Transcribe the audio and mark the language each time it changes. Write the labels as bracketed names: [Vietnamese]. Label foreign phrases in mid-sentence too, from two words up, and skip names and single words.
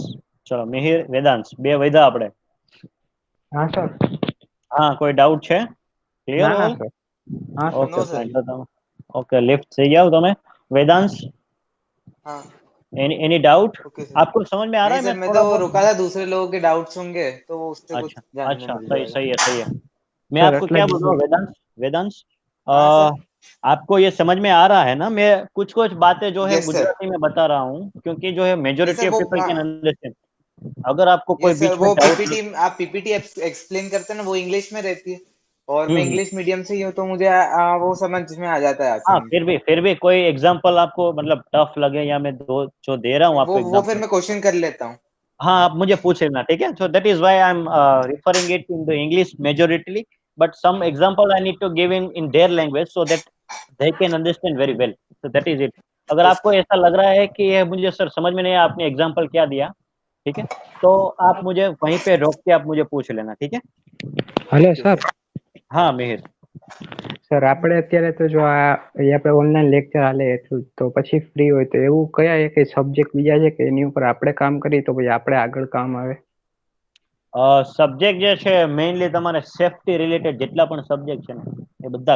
[Gujarati] ચલો, મિહિર, વેદાંશ, બે વૈધા આપણે. હા સર. હા, કોઈ ડાઉટ છે? ક્લિયર ના ના ઓલ? સર. [Hindi] हाँ सर। [English] okay fine, [Hindi] तो तुम ओके लिफ्ट से जाओ तुम्हें। वेदांश, हाँ [English] any doubt? okay sir. [Hindi] आपको समझ में आ रहा नहीं है? सर, मैं मैं थोड़ा तो बहुत। रुका था, दूसरे लोगों के डाउट्स होंगे तो वो उससे कुछ अच्छा जानने अच्छा, मिल सही जाएगा। सही है, सही है। मैं सर आपको [Gujarati] એટલે [Hindi] क्या [Gujarati] જ [Hindi] बोल रहा हूँ, वेदांश, वेदांश, हाँ सर। आपको ये समझ में आ रहा है ना? मैं कुछ कुछ बातें जो है [English] yes sir. [Hindi] गुजराती में बता रहा हूँ, क्योंकि जो है नहीं मेजोरिटी सर ऑफ वो [English] people can understand. [Hindi] अगर आपको कोई [English] yes sir, [Hindi] बीच में वो डाउट। पीपीटी आप पीपीटी एक्सप्लेन करते हैं ना, वो इंग्लिश में रहती है और मैं हम्म। [English] English medium [Hindi] से ही हूँ, तो मुझे वो समझ में आ जाता है हाँ, आसानी से। फिर भी कोई एग्जांपल आपको मतलब टफ लगे, या मैं दो जो दे रहा हूँ आपको वो फिर एग्जांपल। मैं क्वेश्चन कर लेता हूँ। हाँ, आप मुझे पूछ लेना, ठीक है? [English] so that is why I am referring it in the English majorly, but some example I need to give in their language so that they can understand very well. so that is it. [Hindi] अगर आपको ऐसा लग रहा है कि ये मुझे सर समझ में नहीं आया, आपने एग्जांपल क्या दिया, ठीक है, तो आप मुझे वहीं पे रोक के आप मुझे पूछ लेना, ठीक है? [English] hello sir. [Hindi] हाँ मिहिर, [Gujarati] સર આપણે અત્યારે તો જો એ આપણે [English] online lecture [Gujarati] હાલે તો પછી ફ્રી હોય તો એવું કયા એક સબ્જેક્ટ બીજા છે કે એની ઉપર આપણે કામ કરીએ તો પછી આપણે આગળ કામ આવે? સબ્જેક્ટ જે છે મેઇનલી તમારે [English] safety related [Gujarati] જેટલા પણ સબ્જેક્ટ છે ને એ બધા